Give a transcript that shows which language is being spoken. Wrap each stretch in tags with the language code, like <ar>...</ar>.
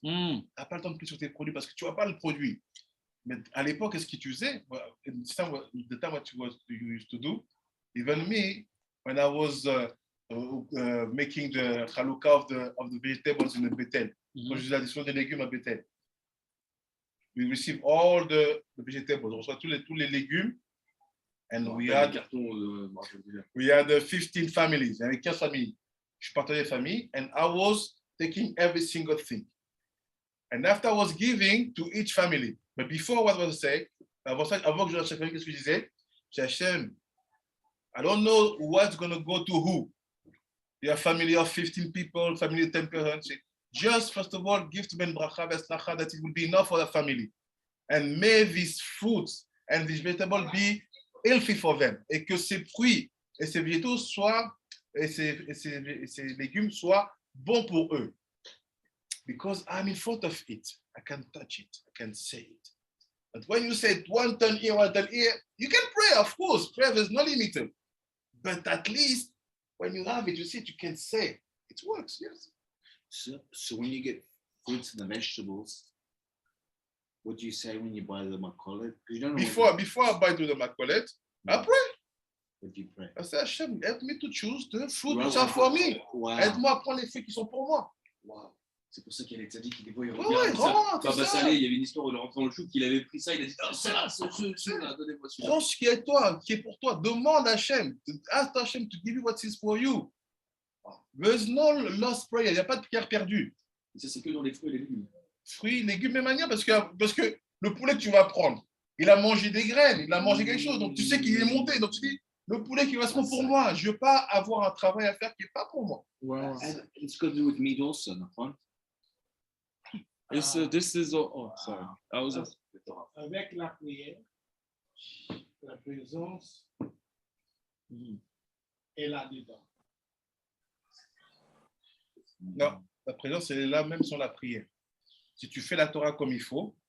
<fr>Tu n'as pas le temps de prier sur tes produits parce que tu ne vois pas le produit. Mais à l'époque, qu'est-ce que tu faisais?</fr> <en>The time what you used to do, even me, when I was making the halukah of the vegetables in the Bethel,</en> <fr>quand je faisais la distribution des légumes à Bethel,</fr> <en>we receive all the vegetables,</en> <fr>on reçoit tous les légumes,</fr> <en>and we had 15 families,</en> <fr>il y avait 15 familles. Je partageais les familles,</fr> <en>and I was taking every single thing. And after I was giving to each family, but before what was I say,</en> <fr>avant que je donne à chaque famille, qu'est-ce que je disais?</fr> <en>Hashem, I don't know what's going to go to who. You have family of 15 people, family of 10 persons. Just first of all, give to Ben Bracha Veslacha that it will be enough for the family. And may these fruits and these vegetables be healthy for them.</en> <fr>Et que ces fruits et ces végétaux soient, et ces légumes soient bons pour eux.</fr> <en>Because I'm in front of it. I can touch it. I can say it. But when you say 1 ton here, 1 ton here, you can pray, of course. Prayer is not limited. But at least when you have it, you see it, you can say it works, yes. So when you get fruits and the vegetables, what do you say when you buy the makolet? You don't know before I buy to the makolet, I pray. What do you pray? I say, Hashem, help me to choose the fruit which are for me. Wow.</en> <fr>Aide-moi à prendre les fruits qui sont pour moi.</fr> <en>Wow.</en> <fr>C'est pour ça qu'il y a les tzaddik qui des fois ils Ouais, regardent ça. c'est Baba ça. Saleh, il y avait une histoire où il rentré dans le chou qu'il avait pris ça, il a dit ah, ça, celui-là, donnez-moi celui-là. Prends ce qui est toi, qui est pour toi. Demande à Hashem.</fr> <en>Ask Hashem to give you what is for you. There's no lost prayer.</en> <fr>Il n'y a pas de prière perdue. Et ça, c'est que dans les fruits et les légumes. Fruits, légumes et manières, parce que le poulet que tu vas prendre, il a mangé des graines, il a mangé quelque chose, donc tu sais qu'il est monté. Donc tu dis, le poulet qui correspond pour moi, je ne veux pas avoir un travail à faire qui n'est pas pour moi.</fr> <en>And it's got to do with meat also,</en> <he>נכון?</he> <en>This is sorry. I was</en> <fr>Avec la prière, la présence est là-dedans. Non, la présence, elle est là même sans la prière. Si tu fais la Torah comme il faut,</fr>